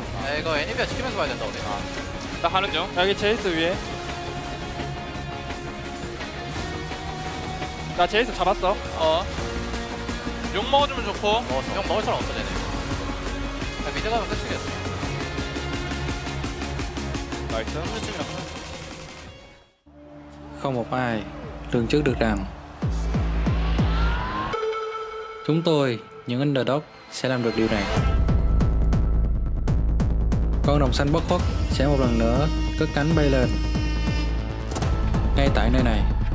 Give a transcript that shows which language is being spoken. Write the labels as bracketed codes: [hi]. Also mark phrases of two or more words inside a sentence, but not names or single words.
[ko] 이거 애니비아 지키면서 봐야 된다 우리. 나 가는 중. 여기 제이스 위에. 나 제이스 잡았어. 욕 먹어주면 좋고. 욕 먹을 사람 없어 쟤네. 미드 가면 끝이겠어. [vi] Không một ai lường trước được rằng chúng tôi, những underdog, sẽ làm được điều này. Con rồng xanh bất khuất sẽ một lần nữa cất cánh bay lên ngay tại nơi này.